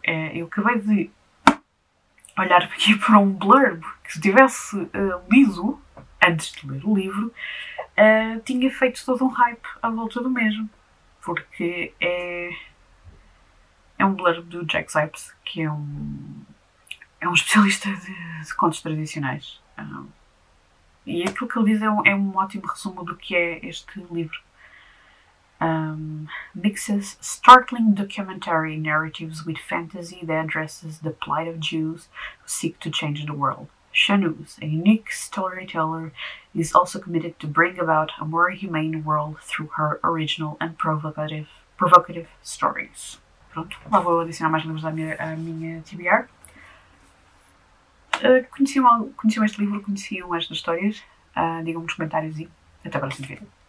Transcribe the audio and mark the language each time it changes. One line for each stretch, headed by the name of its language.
Portuguese: Eu acabei de olhar aqui para um blurb que, se tivesse lido antes de ler o livro, tinha feito todo um hype à volta do mesmo, porque é um blurb do Jack Zipes, que é um especialista de contos tradicionais, e aquilo que ele diz é um ótimo resumo do que é este livro.
English: Mixes startling documentary narratives with fantasy that addresses the plight of Jews who seek to change the world. Shahnuz, a unique storyteller, is also committed to bring about a more humane world through her original and provocative stories.
Portuguese: Pronto, lá vou adicionar mais livros à minha TBR. Conheciam este livro? Conheciam estas histórias? Digam-me nos comentários e até para o próximo vídeo.